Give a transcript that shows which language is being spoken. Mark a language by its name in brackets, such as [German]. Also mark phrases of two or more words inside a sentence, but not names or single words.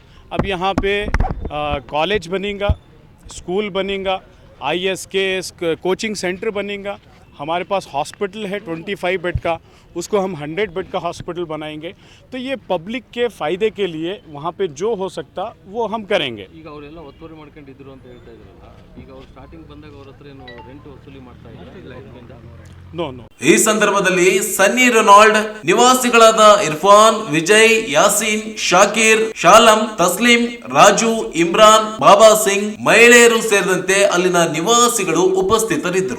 [Hindi] अब यहाँ पे कॉलेज बनेगा, स्कूल बनेगा, ISKS [English] coaching centre [Hindi] बनेगा। हमारे पास हॉस्पिटल है 25 बेड का, उसको हम 100 बेड का हॉस्पिटल बनाएंगे। तो ये पब्लिक के फ़ायदे के लिए वहाँ पे जो हो सकता वो हम करेंगे। [Kannada] ಈಗ ಅವರೆಲ್ಲ ಒತ್ತುವರಿ ಮಾಡ್ಕೊಂಡಿದ್ರು ಅಂತ ಹೇಳ್ತಾ ಇದ್ರಲ್ಲ, ಈಗ ಅವ್ರು ಸ್ಟಾರ್ಟಿಂಗ್ ಬಂದಾಗ ಅವ್ರ ಹತ್ರ ಏನು ರೆಂಟ್ ವಸೂಲಿ ಮಾಡ್ತಾ ಇದ್ದಾರೆ ಇಲ್ಲ ಇದರಿಂದ? [English] no no [Kannada] ಈ ಸಂದರ್ಭದಲ್ಲಿ ಸನ್ನಿ ರೆನಾಲ್ಡ್, ನಿವಾಸಿಗಳಾದ ಇರ್ಫಾನ್, ವಿಜಯ್, ಯಾಸೀನ್, ಶಾಕೀರ್, ಶಾಲಂ, ತಸ್ಲಿಂ, ರಾಜು, ಇಮ್ರಾನ್, ಬಾಬಾ ಸಿಂಗ್, ಮಹಿಳೆಯರು ಸೇರಿದಂತೆ ಅಲ್ಲಿನ ನಿವಾಸಿಗಳು ಉಪಸ್ಥಿತರಿದ್ದರು।